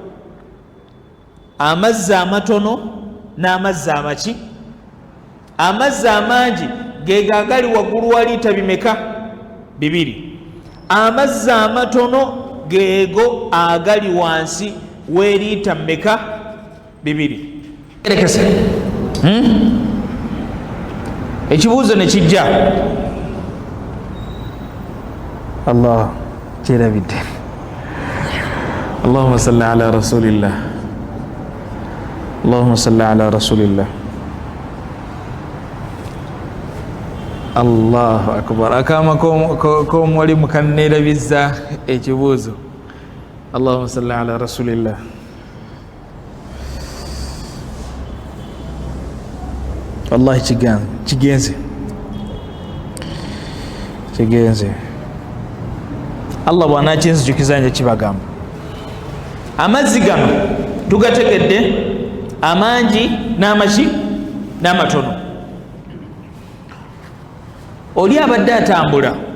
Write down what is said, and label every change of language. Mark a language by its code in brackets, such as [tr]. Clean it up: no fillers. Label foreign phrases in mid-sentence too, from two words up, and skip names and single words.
[lg] amazzi amatono n'amazzi amaki amazzi amangi geego agali waggulu wa liita bimeka bibiri amazzi amatono geego agali wansi w'eliita mmeka bibiri erekese ekibuuzo ne kijja allah kyerabidde [ar] اللهم صل على رسول الله اللهم صل على رسول الله الله أكبر [lg] akama k'omulimu kanneerabizza ekibuuzo [ar] اللهم صل على رسول الله [lg] wallahi kigenze allah bw'anaakinzijukiza nja kibagamba amazzi gano tugategedde amangi n'amaki n'amatono oli abadde atambula